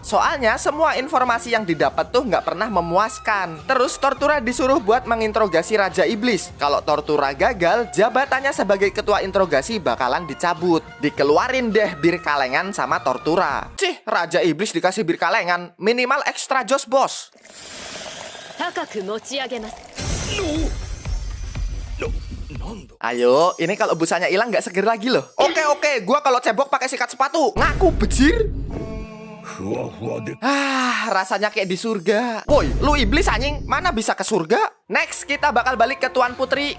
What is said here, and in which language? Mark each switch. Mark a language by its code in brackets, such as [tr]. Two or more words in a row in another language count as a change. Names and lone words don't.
[id] Soalnya semua informasi yang didapat tuh nggak pernah memuaskan. Terus Tortura disuruh buat menginterogasi Raja Iblis. Kalau Tortura gagal, jabatannya sebagai ketua interogasi bakalan dicabut. Dikeluarin deh bir kalengan sama Tortura. Cih, Raja Iblis dikasih bir kalengan, minimal extra jos bos. [ja] 高く持ち上げます。 [id] Ayo, ini kalau busanya hilang nggak seger lagi loh. Oke, gua kalau cebok pakai sikat sepatu. Ngaku bejir. Rasanya kayak di surga. Woi, lu iblis anjing, mana bisa ke surga? Next, kita bakal balik ke Tuan Putri.